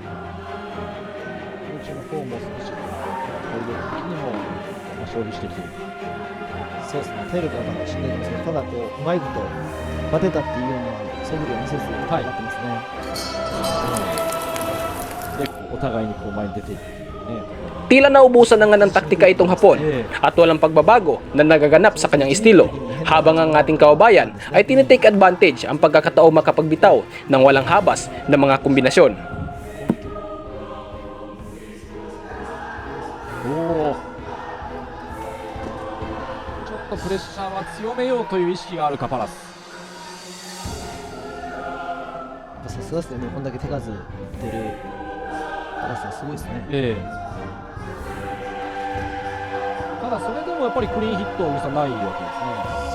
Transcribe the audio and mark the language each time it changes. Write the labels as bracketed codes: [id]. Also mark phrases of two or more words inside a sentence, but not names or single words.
[ja] 京口の方も少し体力的にも消費してきている。そうですね。体力がまだしんどいですね。ただこううまいことバテたっていうような素振りを見せずに頑張ってますね。でお互いにこう前に出ていくね。 [tl] Tila naubusan na nga ng taktika itong Hapon at walang pagbabago na nagaganap sa kanyang estilo, habang ang ating kababayan ay tinitake advantage ang pagkakataong makapagbitaw ng walang habas na mga kombinasyon. [ja] ちょっとプレッシャーは強めようという意識があるかパラス。さすがですね、もうこんだけ手数出るパラスはすごいですね。ただそれでもやっぱりクリーンヒットはないわけですね。